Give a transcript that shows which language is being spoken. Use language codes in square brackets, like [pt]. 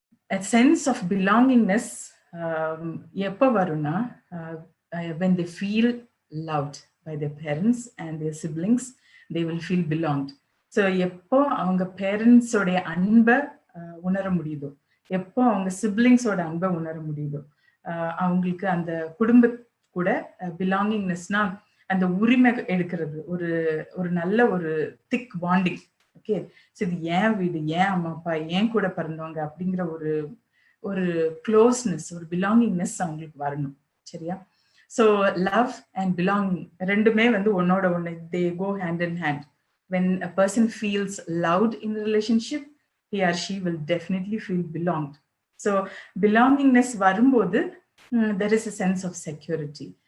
[en] a sense of belongingness [ta] எப்போ வரும்னா, [en] when they feel loved by their parents and their siblings, they will feel belonged. [ta] So எப்போ அவங்க பேரண்ட்ஸோடைய அன்பை உணர முடியுதோ, எப்போ அவங்க சிப்ளிங்ஸோட அன்பை உணர முடியுதோ, அவங்களுக்கு அந்த குடும்ப கூட பிலாங்கிங்னஸ்னா அந்த உரிமை எடுக்கிறது, ஒரு நல்ல ஒரு திக் பாண்டிங். ஓகே, ஸோ இது ஏன் வீடு, ஏன் அம்மா அப்பா, ஏன் கூட பிறந்தவங்க அப்படிங்கிற ஒரு க்ளோஸ்னஸ், ஒரு பிலாங்கிங்னஸ் அவங்களுக்கு வரணும். சரியா? ஸோ லவ் அண்ட் பிலாங்கிங் ரெண்டுமே வந்து ஒன்னோட ஒன்று, [en] They go hand in hand. When a person feels loved in a relationship, he or she will definitely feel belonged. So belongingness varumbodhu, there is a sense of security.